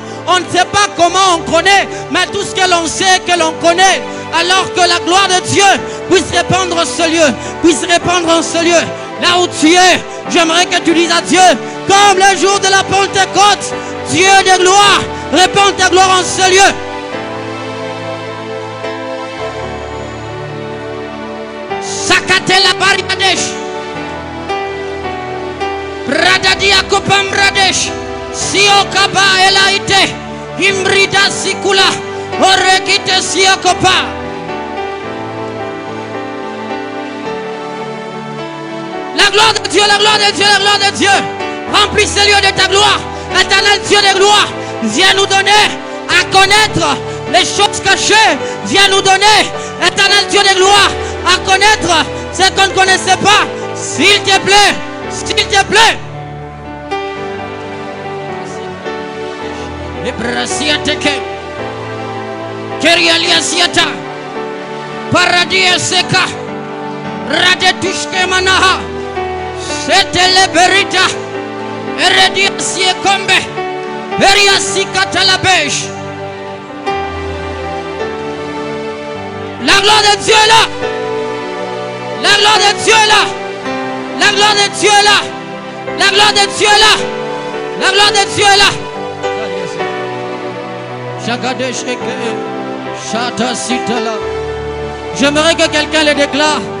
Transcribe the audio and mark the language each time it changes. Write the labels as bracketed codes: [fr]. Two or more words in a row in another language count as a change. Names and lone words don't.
[fr] On ne sait pas comment on connaît, mais tout ce que l'on sait, que l'on connaît. Alors que la gloire de Dieu puisse répandre en ce lieu, puisse répandre en ce lieu. Là où tu es, j'aimerais que tu dises à Dieu, comme le jour de la Pentecôte, Dieu de gloire, répands ta gloire en ce lieu. Sakatela Bariadesh Radadia Kopam Radesh Siokaba Elaite Imbrida Sikula Orekite Siokopa Dieu, la gloire de Dieu, la gloire de Dieu. Remplis ce lieu de ta gloire. Éternel Dieu de gloire, viens nous donner à connaître les choses cachées. Viens nous donner, éternel Dieu de gloire, à connaître ce qu'on ne connaissait pas. S'il te plaît, s'il te plaît. Ebrasiateke, Kerialiasiata, Paradia Seka, Radetushke Manaha, Setele Berita, Eredia Siekombe, Eria Sikata la Beige. La gloire de Dieu est là. La gloire de Dieu est là. La gloire de Dieu est là. La gloire de Dieu est là. La gloire de Dieu est là. J'aimerais que quelqu'un le déclare.